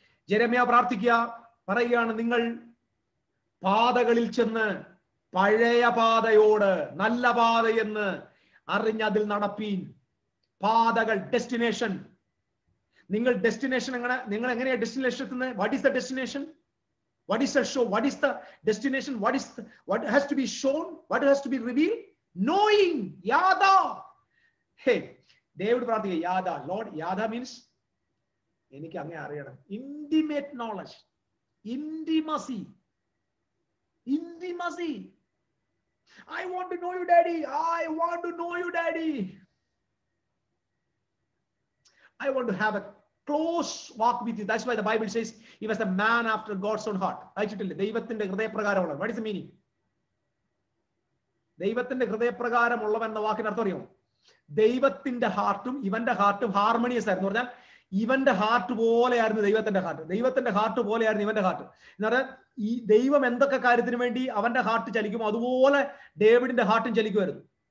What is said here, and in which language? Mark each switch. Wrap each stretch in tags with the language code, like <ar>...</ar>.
<ml>ജെരമ്യാ പ്രാർത്ഥിക്കുക, പറയുകയാണ്, നിങ്ങൾ പാതകളിൽ ചെന്ന് പഴയ പാതയോട് നല്ല പാതയെന്ന് അറിഞ്ഞ് അതിൽ നടപ്പീൻ. പാതകൾ, ഡെസ്റ്റിനേഷൻ. നിങ്ങൾ ഡെസ്റ്റിനേഷൻ നിങ്ങൾ എങ്ങനെയാ ഡെസ്റ്റിനേഷൻ എത്തുന്നത്?</ml> <en>What is the destination? What is the show? What is the destination? What has to be shown? What has to be revealed? Knowing. Yada.</en> <ml>Hey, David പ്രാർത്ഥിക്കുക, Yada. Lord, Yada means എനിക്ക് അങ്ങനെ അറിയണം.</ml> <en>Intimate knowledge. Intimacy. Intimacy. I want to know you, Daddy. I want to know you, Daddy. I want to have a close walk with you. That's why the Bible says he was a man after God's own heart.</en> <ml>ദൈവത്തിന്റെ ഹൃദയപ്രകാരമുള്ള.</ml> <en>What is the meaning?</en> <ml>ദൈവത്തിന്റെ ഹൃദയപ്രകാരമുള്ളവൻ എന്ന വാക്കിന് അർത്ഥം അറിയാമോ? ദൈവത്തിന്റെ ഹാർട്ടും ഇവന്റെ ഹാർട്ടും ഹാർമണിയസ് ആയിരുന്നു. പറഞ്ഞാൽ ഇവന്റെ ഹാർട്ട് പോലെയായിരുന്നു ദൈവത്തിന്റെ ഹാർട്ട്, ദൈവത്തിന്റെ ഹാർട്ട് പോലെയായിരുന്നു ഇവന്റെ ഹാർട്ട്. എന്ന് പറഞ്ഞാൽ ഈ ദൈവം എന്തൊക്കെ കാര്യത്തിന് വേണ്ടി അവന്റെ ഹാർട്ട് ചലിക്കുമോ അതുപോലെ ഡേവിഡിന്റെ ഹാർട്ടും ചലിക്കുമായിരുന്നു.</ml>